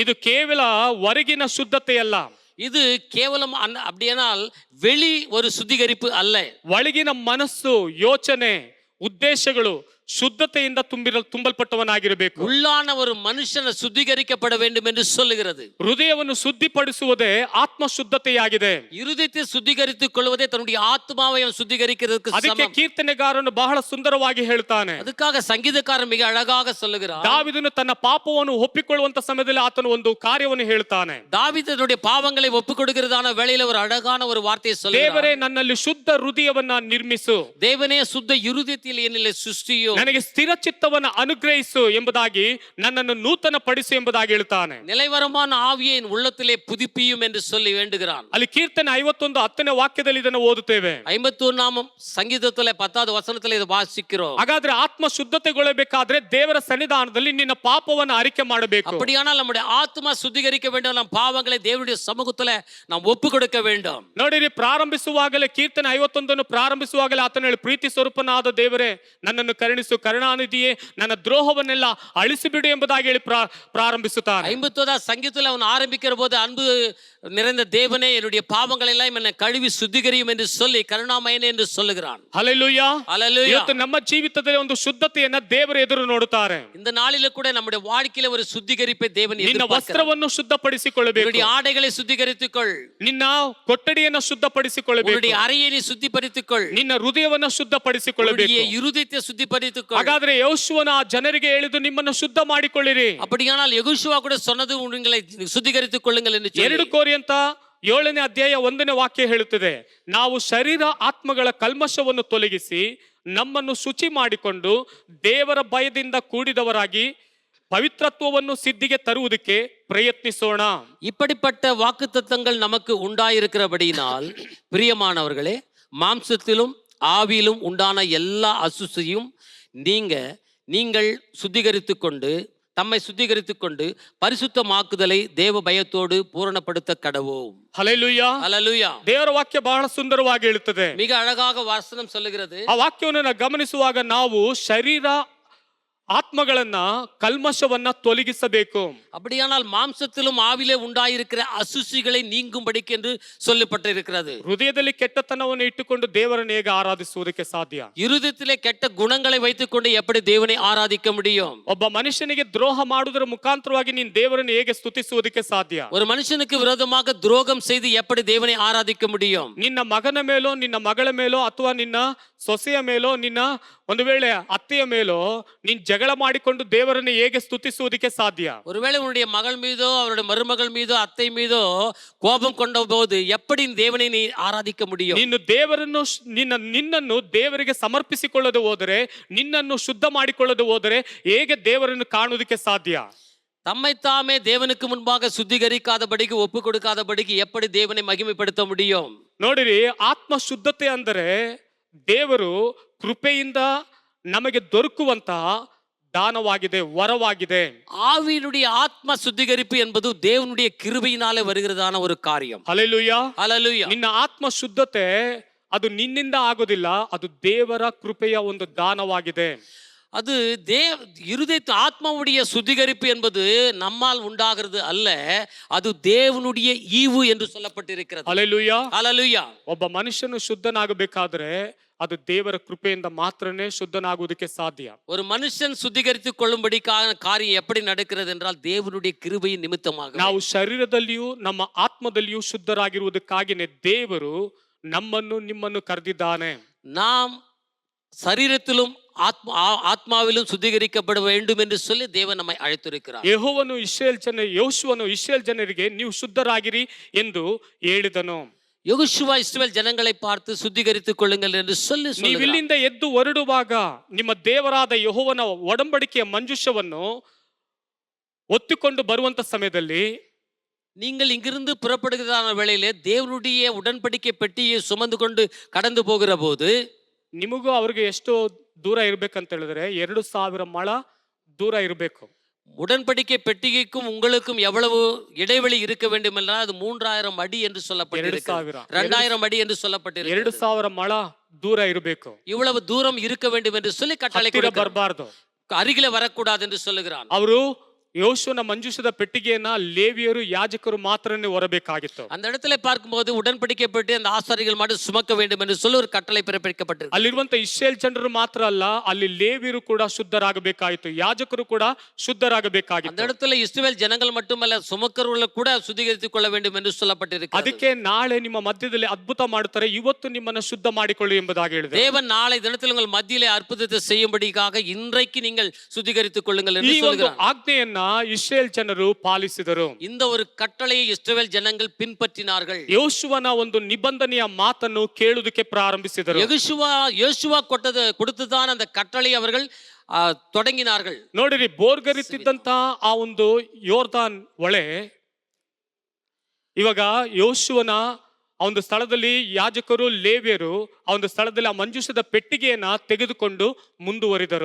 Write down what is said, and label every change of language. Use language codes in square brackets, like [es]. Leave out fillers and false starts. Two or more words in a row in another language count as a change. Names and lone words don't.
[kn] ಇದು ಕೇವಲ ಹೊರಗಿನ ಶುದ್ಧತೆ ಅಲ್ಲ, [ta] இது கேவலம் அப்படியானால் வெளி ஒரு சுத்திகரிப்பு அல்ல. [kn] ಒಳಗಿನ ಮನಸ್ಸು, ಯೋಚನೆ, ಉದ್ದೇಶಗಳು ಶುದ್ಧತೆಯಿಂದ ತುಂಬಲ್ಪಟ್ಟವನಾಗಿರಬೇಕು. [ta] உள்ளான ஒரு மனுஷனை சுத்திகரிக்கப்பட வேண்டும் என்று சொல்லுகிறது. [kn] ಹೃದಯವನ್ನು ಶುದ್ಧಿಪಡಿಸುವುದೇ ಆತ್ಮ ಶುದ್ಧತೆಯಾಗಿದೆ. [ta] இருதயத்தை சுத்திகரித்துக் கொள்வதே தன்னுடைய ஆத்மாவை சுத்திகரிக்கிறதுக்கு [kn] ಅದಕ್ಕೆ [ta] சமம். [kn] ಕೀರ್ತನೆಗಾರನು ಬಹಳ ಸುಂದರವಾಗಿ ಹೇಳ್ತಾನೆ. [ta] அதுக்காக சங்கீதக்காரன் மிக அழகாக சொல்லுகிறார். [kn] ದಾವೀದನು ತನ್ನ ಪಾಪವನ್ನು ಒಪ್ಪಿಕೊಳ್ಳುವಂತ ಸಮಯದಲ್ಲಿ ಆತನು ಒಂದು ಕಾರ್ಯವನ್ನು ಹೇಳ್ತಾನೆ. [ta] தாவீது தன்னுடைய பாவங்களை ஒப்புக் கொடுக்கிறதான வேளையில ஒரு அழகான ஒரு வார்த்தையை சொல்லுகிறார். [kn] ದೇವರೇ ನನ್ನಲ್ಲಿ ಶುದ್ಧ ಹೃದಯವನ್ನ ನಿರ್ಮಿಸು, [ta] தேவனே சுத்த இருதயத்தில் என்னிலே சிருஷ்டியோ, [kn] ನನಗೆ ಸ್ಥಿರ ಚಿತ್ತವನ್ನು ಅನುಗ್ರಹಿಸು ಎಂಬುದಾಗಿ, ನನ್ನನ್ನು ನೂತನ ಪಡಿಸು ಎಂಬುದಾಗಿ ಹೇಳ್ತಾನೆ. [ta] நிலைவரமான ஆவியை என் உள்ளத்திலே புதுப்பியும் என்று சொல்லி வேண்டுகிறான். [kn] ಅಲ್ಲಿ ಕೀರ್ತನೆ 51:10 ವಾಕ್ಯದಲ್ಲಿ ಇದನ್ನು ಓದುತ್ತೇವೆ. [ta] 51 சங்கீதத்திலே 10வது வசனத்திலே இதை வாசிக்கிறோம். [kn] ಹಾಗಾದ್ರೆ ಆತ್ಮ ಶುದ್ಧತೆಗೊಳ್ಳಬೇಕಾದ್ರೆ ದೇವರ ಸನ್ನಿಧಾನದಲ್ಲಿ ನಿನ್ನ ಪಾಪವನ್ನು ಅರಿಕೆ ಮಾಡಬೇಕು. [ta] அப்படியானால் நம்முடைய ஆத்மா சுத்திகரிக்க வேண்டும். நம் பாவங்களை தேவனுடைய சமூகத்திலே நாம் ஒப்பு கொடுக்க வேண்டும். [kn] ನೋಡಿರಿ, ಪ್ರಾರಂಭಿಸುವಾಗಲೇ ಕೀರ್ತನೆ 51 ಪ್ರಾರಂಭಿಸುವಾಗಲೇ ಆತನು ಹೇಳಿ, ಪ್ರೀತಿ ಸ್ವರೂಪನಾದ ದೇವರೇ ನನ್ನನ್ನು ಕರುಣಿಸು, ಕರುಣಾನಿಧಿಯೇ ನನ್ನ ದ್ರೋಹವನ್ನೆಲ್ಲ ಅಳಿಸಿಬಿಡು ಎಂಬುದಾಗಿ ಹೇಳಿ ಪ್ರಾರಂಭಿಸುತ್ತಾನೆ. [ta] 51 சங்கீதத்தில் அவன் ஆரம்பிக்கிற போது, அன்பு நிறைந்த தேவனே என்னுடைய பாவங்களை எல்லாம் என்னை கழுவி சுத்திகரியும் என்று சொல்லி கருணாமயனே என்று சொல்லுகிறான். [kn] ಹಲ್ಲೆಲೂಯಾ. [ta] ஹல்லேலூயா. [kn] ಇವತ್ತು ನಮ್ಮ ಜೀವಿತದಲ್ಲಿ ಒಂದು ಶುದ್ಧತೆಯನ್ನ ದೇವರು ಎದುರು ನೋಡುತ್ತಾರೆ. [ta] இந்த நாளில கூட நம்முடைய வாழ்க்கையில ஒரு சுத்திகரிப்பை தேவன் [kn] ನಿನ್ನ [ta] எதிர்பார்க்கிறார். [kn] ವಸ್ತ್ರವನ್ನು ಶುದ್ಧಪಡಿಸಿಕೊಳ್ಳಬೇಕು, [ta] உன்னுடைய ஆடைகளை சுத்திகரித்துக்கொள், [kn] ನಿನ್ನ ಕೊಠಡಿಯನ್ನು ಶುದ್ಧಪಡಿಸಿಕೊಳ್ಳಬೇಕು, [ta] உன்னுடைய அறையை நீ சுத்திகரித்துக்கொள், [kn] ನಿನ್ನ ಹೃದಯವನ್ನು ಶುದ್ಧಪಡಿಸಿಕೊಳ್ಳಬೇಕು. [ta] உன்னுடைய இருதயத்தை சுத்திகரித்துக்கொள். [kn] ಹಾಗಾದ್ರೆ ಯೆಹೋಶುವನ ಆ ಜನರಿಗೆ ಹೇಳಿದ್ದು, ನಿಮ್ಮನ್ನು ಶುದ್ಧ ಮಾಡಿಕೊಳ್ಳಿರಿ. [ta] அப்படியானால் யெகோஷுவா கூட சொன்னது, உங்களை சுத்திகரித்துக் கொள்ளுங்கள் என்று சொல்லி. [kn] 2 ಕೊರಿಂಥ 7ನೇ ಅಧ್ಯಾಯ 1ನೇ ವಾಕ್ಯ ಹೇಳುತ್ತದೆ, ನಾವು ಶರೀರ ಆತ್ಮಗಳ ಕಲ್ಮಶವನ್ನು ತೊಲಗಿಸಿ ನಮ್ಮನ್ನು ಶುಚಿ ಮಾಡಿಕೊಂಡು ದೇವರ ಭಯದಿಂದ ಕೂಡಿದವರಾಗಿ ಪವಿತ್ರತ್ವವನ್ನು ಸಿದ್ಧಿಗೆ ತರುವುದಕ್ಕೆ ಪ್ರಯತ್ನಿಸೋಣ. [ta] இப்படிப்பட்ட வாக்குத்தத்தங்கள் நமக்கு உண்டாயிருக்கிறபடியினால் பிரியமானவர்களே, மாம்சத்திலும் ஆவியிலும் உண்டான எல்லா அசுசியும் நீங்கள் சுத்திகரித்து கொண்டு தம்மை சுத்திகரித்துக் கொண்டு பரிசுத்தமாக்குதலை தேவ பயத்தோடு பூரணப்படுத்த கடவோம். [kn] ಹಲ್ಲೆಲೂಯಾ. [ta] ஹல்லேலூயா. [kn] ದೇವರ ವಾಕ್ಯ ಬಹಳ ಸುಂದರವಾಗಿ ಹೇಳುತ್ತದೆ. [ta] மிக அழகாக வசனம் சொல்லுகிறது. [kn] ಆ ವಾಕ್ಯವನ್ನು ಗಮನಿಸುವಾಗ ನಾವು ಶರೀರ ಆತ್ಮಗಳನ್ನ ಕಲ್ಮಶವನ್ನ ತೊಲಗಿಸಬೇಕು. [ta] அப்படியானால் மாம்சத்திலும் ஆவிலே உண்டாயிருக்கிற அசுசிகளை நீங்கும்படிக்கு என்று சொல்லப்பட்டிருக்கிறது. [kn] ಹೃದಯದಲ್ಲಿ ಕೆಟ್ಟತನವನ್ನು ಇಟ್ಟುಕೊಂಡು ದೇವರನ್ನು ಹೇಗೆ ಆರಾಧಿಸುವುದಕ್ಕೆ ಸಾಧ್ಯ? [ta] இருதயத்திலே கெட்ட குணங்களை வைத்துக்கொண்டு எப்படி தேவனை ஆராதிக்க முடியும்? [kn] ಒಬ್ಬ ಮನುಷ್ಯನಿಗೆ ದ್ರೋಹ ಮಾಡುವುದರ ಮುಖಾಂತರವಾಗಿ ನೀನು ದೇವರನ್ನು ಹೇಗೆ ಸ್ತುತಿಸುವುದಕ್ಕೆ ಸಾಧ್ಯ? [ta] ஒரு மனுஷனுக்கு விரோதமாக துரோகம் செய்து எப்படி தேவனை ஆராதிக்க முடியும்? [kn] ನಿನ್ನ ಮಗನ ಮೇಲೋ ನಿನ್ನ ಮಗಳ ಮೇಲೋ ಅಥವಾ ನಿನ್ನ ಸೊಸೆಯ ಮೇಲೋ ನಿನ್ನ ಒಂದು ವೇಳೆ ಅತ್ತೆಯ ಮೇಲೋ ನೀನ್ ಜಗಳ ಮಾಡಿಕೊಂಡು ದೇವರನ್ನು ಹೇಗೆ ಸ್ತುತಿಸುವುದಕ್ಕೆ ಸಾಧ್ಯ? [ta] ஒருவேளை உன்னுடைய மகள் மீதோ அவருடைய மருமகள் மீதோ அத்தை மீதோ கோபம் கொண்ட போது எப்படி தேவனை நீ ஆராதிக்க முடியும்? [kn] ನೀನು ದೇವರನ್ನು ನಿನ್ನನ್ನು ದೇವರಿಗೆ ಸಮರ್ಪಿಸಿಕೊಳ್ಳದೆ ಹೋದರೆ, ನಿನ್ನನ್ನು ಶುದ್ಧ ಮಾಡಿಕೊಳ್ಳದೆ ಹೋದರೆ ಹೇಗೆ ದೇವರನ್ನು ಕಾಣುವುದಕ್ಕೆ ಸಾಧ್ಯ? [ta] தம்மை தாமே தேவனுக்கு முன்பாக சுத்திகரிக்காதபடிக்கு ஒப்பு கொடுக்காதபடிக்கு எப்படி தேவனை மகிமைப்படுத்த முடியும்? [kn] ನೋಡಿರಿ, ಆತ್ಮ ಶುದ್ಧತೆ ಅಂದರೆ ದೇವರು ಕೃಪೆಯಿಂದ ನಮಗೆ ದೊರಕುವಂತಹ ದಾನವಾಗಿದೆ, ವರವಾಗಿದೆ. [ta] ஆவியினுடைய ஆத்ம சுத்திகரிப்பு என்பது தேவனுடைய கிருபையினாலே வருகிறதான ஒரு காரியம். [kn] ಹಲ್ಲೆಲೂಯಾ. [ta] ஹல்லேலூயா. [kn] ನಿನ್ನ ಆತ್ಮ ಶುದ್ಧತೆ ಅದು ನಿನ್ನಿಂದ ಆಗೋದಿಲ್ಲ, ಅದು ದೇವರ ಕೃಪೆಯ ಒಂದು ದಾನವಾಗಿದೆ. [ta] அது இருதய ஆத்மாவுடைய சுத்திகரிப்பு என்பது நம்மால் உண்டாகிறது அல்ல, அது தேவனுடைய ஈவு என்று சொல்லப்பட்டிருக்கிறது. [kn] ಹಲ್ಲೆಲೂಯಾ. [ta] ஹல்லேலூயா. [kn] ಒಬ್ಬ ಮನುಷ್ಯನು ಶುದ್ಧನಾಗಬೇಕಾದ್ರೆ ಅದು ದೇವರ ಕೃಪೆಯಿಂದ ಮಾತ್ರನೇ ಶುದ್ಧನಾಗುವುದಕ್ಕೆ ಸಾಧ್ಯ. [ta] ஒரு மனுஷன் சுத்திகரித்துக் கொள்ளும்படிக்கான காரியம் எப்படி நடக்கிறது என்றால் தேவனுடைய கிருபையின் நிமித்தமாக. [kn] ನಾವು ಶರೀರದಲ್ಲಿಯೂ ನಮ್ಮ ಆತ್ಮದಲ್ಲಿಯೂ ಶುದ್ಧರಾಗಿರುವುದಕ್ಕಾಗಿನೇ ದೇವರು ನಮ್ಮನ್ನು ನಿಮ್ಮನ್ನು ಕರೆದಿದ್ದಾನೆ. [ta] நாம் சரீரத்திலும் ஆத்மாவிலும் சுத்திகரிக்கப்பட வேண்டும் என்று சொல்லி தேவன் நம்மை அழைத்திருக்கிறார். [kn] ಯೆಹೋವನು ಯೋಶುವನು ಇಸ್ರಾಯೇಲ್ ಜನರಿಗೆ ನೀವು ಶುದ್ಧರಾಗಿರಿ ಎಂದು ಹೇಳಿದನು. [ta] யோசுவா இஸ்ரவேல் ஜனங்களை பார்த்து சுத்திகரித்துக் கொள்ளுங்கள் என்று சொல்லி [kn] ನೀವು [ta] சொல்லுகிறார். [kn] ಇಲ್ಲಿಂದ ಎದ್ದು ಹೊರಡುವಾಗ ನಿಮ್ಮ ದೇವರಾದ ಯೆಹೋವನ ಒಡಂಬಡಿಕೆಯ ಮಂಜೂಷವನ್ನು ಒತ್ತಿಕೊಂಡು ಬರುವಂತ ಸಮಯದಲ್ಲಿ, [ta] நீங்கள் இங்கிருந்து புறப்படுகிறதான வேளையிலே தேவனுடைய உடன்படிக்கை பெட்டியை சுமந்து கொண்டு கடந்து போகிற போது [kn] ನಿಮಗೂ ಅವ್ರಿಗೆ ಎಷ್ಟು ದೂರ ಇರ್ಬೇಕಂತ ಹೇಳಿದ್ರೆ 2000 ಮೊಳ ದೂರ ಇರಬೇಕು. [ta] உடன்படிக்கை பெட்டிகைக்கும் உங்களுக்கும் எவ்வளவு இடைவெளி இருக்க வேண்டும் என்றால் அது 3000 அடி என்று சொல்லப்பட்டிருக்கிறது. 2000 அடி என்று சொல்லப்பட்டிருக்கிறது. [kn] 2000 ಮೊಳ ದೂರ ಇರಬೇಕು. [ta] இவ்வளவு தூரம் இருக்க வேண்டும் என்று சொல்லி கட்டளை [kn] ಬರಬಾರ್ದು, [ta] அருகிலே வரக்கூடாது என்று சொல்லுகிறான். [kn] ಅವರು ಯೋಶುವನ ಮಂಜೂಷದ ಪೆಟ್ಟಿಗೆಯನ್ನ ಲೇವಿಯರು ಯಾಜಕರು ಮಾತ್ರನೇ ಹೊರಬೇಕಾಗಿತ್ತು. [ta] அந்த இடத்துல பார்க்கும்போது உடன்படிக்கை பெட்டி அந்த ஆசாரிகள் மட்டும் சுமக்க வேண்டும் என்று சொல்லி ஒரு கட்டளை பிறப்பிக்கப்பட்டிருக்கு. [kn] ಅಲ್ಲಿರುವಂತ ಇಸ್ರಾಯೇಲ್ ಜನರು ಮಾತ್ರ ಅಲ್ಲ, ಅಲ್ಲಿ ಲೇವಿಯರು ಕೂಡ ಶುದ್ಧರಾಗಬೇಕಾಗಿತ್ತು, ಯಾಜಕರು ಕೂಡ ಶುದ್ಧರಾಗಬೇಕಾಗಿತ್ತು. [ta] அந்த இடத்துல இஸ்ரவேல் ஜனங்கள் மட்டுமல்ல சுமக்கர்கள் கூட சுத்திகரித்துக் கொள்ள வேண்டும் என்று சொல்லப்பட்டிருக்கு. [kn] ಅದಕ್ಕೆ ನಾಳೆ ನಿಮ್ಮ ಮಧ್ಯದಲ್ಲಿ ಅದ್ಭುತ ಮಾಡುತ್ತಾರೆ, ಇವತ್ತು ನಿಮ್ಮನ್ನು ಶುದ್ಧ ಮಾಡಿಕೊಳ್ಳಿ ಎಂಬುದಾಗಿ ಹೇಳಿದೆ. [ta] தேவன் நாளை தினத்தில் உங்கள் மத்தியிலே அற்புதத்தை செய்யும்படிக்காக இன்றைக்கு நீங்கள் சுத்திகரித்துக் கொள்ளுங்கள் என்று சொல்கிறார். [kn] ಆಜ್ಞೆಯನ್ನ ಇಸ್ರಾಯೇಲ್ ಜನರು ಪಾಲಿಸಿದರು. [ta] இந்த ஒரு கட்டளையை இஸ்ரவேல் ஜனங்கள் பின்பற்றினார்கள். [kn] ಯೋಶುವನ ಒಂದು ನಿಬಂಧನೆಯ ಮಾತನ್ನು ಕೇಳುವುದಕ್ಕೆ ಪ್ರಾರಂಭಿಸಿದರು. [ta] யோசுவா கொடுத்ததான அந்த ಕಟ್ಟಳೆ அவர்கள் தொடங்கினார்கள். [kn] ನೋಡಿರಿ, ಬೋರ್ಗರಿತಿದ್ದಂತ ಆ ಒಂದು ಯೋರ್ದಾನ್ ಹೊಳೆ ಇವಾಗ ಯೋಶುವನ ಆ ಒಂದು ಸ್ಥಳದಲ್ಲಿ ಯಾಜಕರು ಲೇವಿಯರು ಆ ಒಂದು ಸ್ಥಳದಲ್ಲಿ ಆ ಮಂಜೂಷದ ಪೆಟ್ಟಿಗೆಯನ್ನ ತೆಗೆದುಕೊಂಡು ಮುಂದುವರಿದರು.